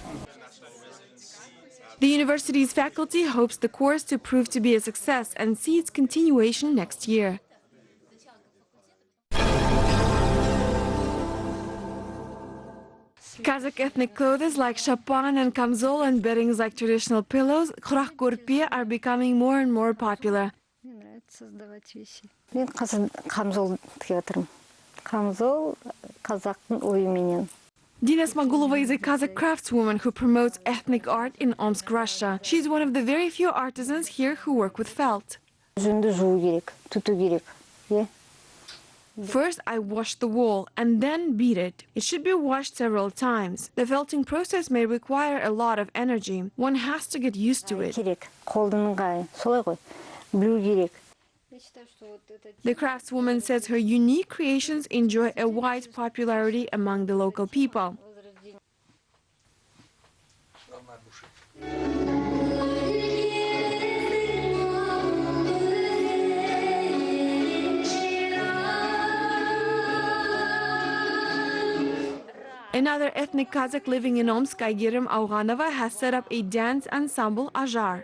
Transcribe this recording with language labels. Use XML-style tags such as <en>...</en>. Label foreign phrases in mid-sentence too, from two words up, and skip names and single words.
<en>The university's faculty hopes the course to prove to be a success and see its continuation next year. Kazakh ethnic clothes like shapan and kamzol and beddings like traditional pillows,</en> <kk>құрақ көрпе,</kk> <en>are becoming more and more popular.</en> <kk>Мен камзол тігіп отырмын. Камзол қазақтың ойыменен.</kk> <en>Dina Smagulova is a Kazakh craftswoman who promotes ethnic art in Omsk, Russia. She's one of the very few artisans here who work with felt.</en> <kk>Жүнді жуу керек, түту керек.</kk> <en>First, I wash the wool and then beat it. It should be washed several times. The felting process may require a lot of energy. One has to get used to it.</en> <kk>Керек, қолдың ыңғайы, солай ғой, білу керек.</kk> <en>The craftswoman says her unique creations enjoy a wide popularity among the local people. Another ethnic Kazakh living in Omsk, Aygerim Auganova, has set up a dance ensemble, Ajar.</en>